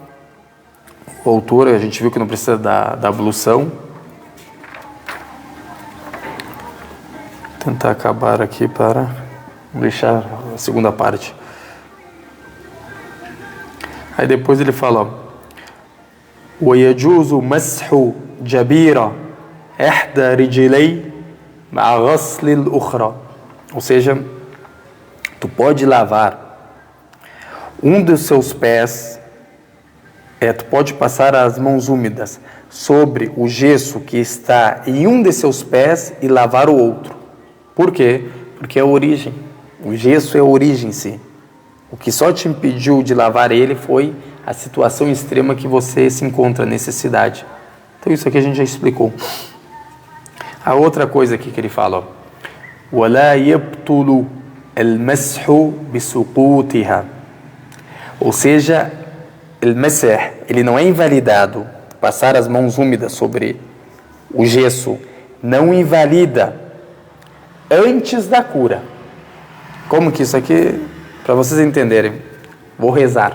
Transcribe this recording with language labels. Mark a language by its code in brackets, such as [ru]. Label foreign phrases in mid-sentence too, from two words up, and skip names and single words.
[pt] O autor, a gente viu que não precisa da ablução. Vou tentar acabar aqui para deixar a segunda parte. Aí depois ele fala: [ar] وَيَجُوزُ مَسْحُ جَبِيرًا إِحْدَى رِجِلَيْ مَعَ غَسْلِ الْأُخْرَى. [pt] Ou seja, tu pode lavar um dos seus pés, tu pode passar as mãos úmidas sobre o gesso que está em um de seus pés e lavar o outro. Por quê? Porque é a origem. O gesso é a origem em si. O que só te impediu de lavar ele foi a situação extrema que você se encontra, necessidade. Então isso aqui a gente já explicou. A outra coisa aqui que ele fala, [ar] وَلَا يَبْطُلُ الْمَسْحُ بِسُقُوتِهَا. [pt] Ou seja, ele não é invalidado. Passar as mãos úmidas sobre o gesso não invalida antes da cura. Como que isso aqui, para vocês entenderem, vou rezar.